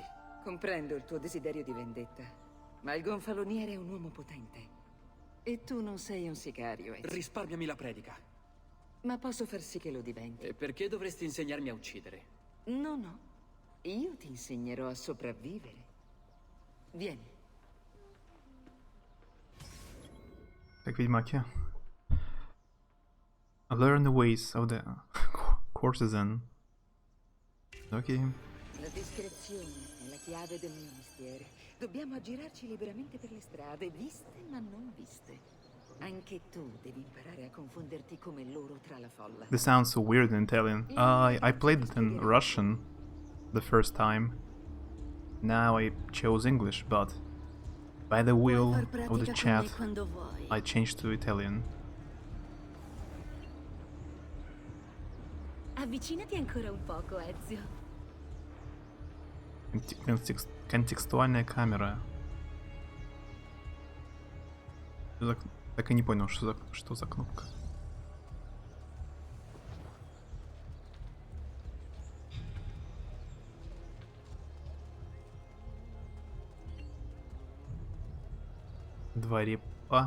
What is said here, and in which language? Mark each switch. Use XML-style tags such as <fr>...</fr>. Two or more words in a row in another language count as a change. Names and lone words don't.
<it>Comprendo il tuo desiderio di vendetta, ma il gonfaloniere è un uomo potente. E tu non sei un sicario, Ezio. Risparmiami la predica. Ma posso far sì che lo diventi. E perché dovresti insegnarmi a uccidere? No, no. Io ti insegnerò a sopravvivere. Vieni.</it> <ru>Как в Ведьмаке.</ru> <en>I've learned the ways of the courtesan. Ok.</en> <it>La discrezione è la chiave del mio mestiere. Dobbiamo aggirarci liberamente per le strade, viste ma non viste. Anche tu devi imparare a confonderti come loro tra la folla.</it> <en>This sounds so weird in Italian. I played it in Russian the first time. Now I chose English, but by the will of the chat, I changed to Italian.</en> <it>Avvicinati ancora un poco, Ezio.</it> <ru>Контекстуальная камера. Так и не понял, что за кнопка. Два репа.</ru>